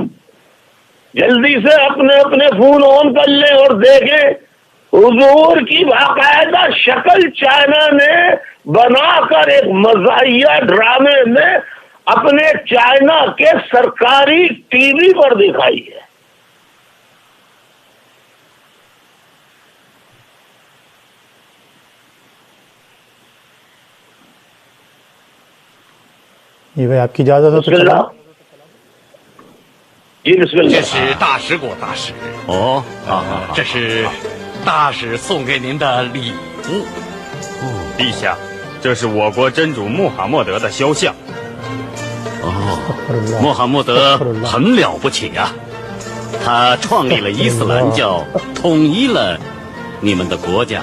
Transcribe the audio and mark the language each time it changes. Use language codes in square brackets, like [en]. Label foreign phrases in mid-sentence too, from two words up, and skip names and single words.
[ur] جلدی سے اپنے اپنے فون آن کر لیں اور دیکھیں حضور کی باقاعدہ شکل چائنا نے بنا کر ایک مزاحیہ ڈرامے میں اپنے چائنا کے سرکاری ٹی وی پر دکھائی ہے. یہ بھائی آپ کی اجازت ہو تو [ar] بسم اللہ. [ur] جی بسم [zh] 这 [ur] اللہ. [zh] 是大使国大使哦，这是大使送给您的礼物。陛下，这是我国真主穆罕默德的肖像。哦，穆罕默德很了不起呀、他创立了伊斯兰教，统一了你们的国家。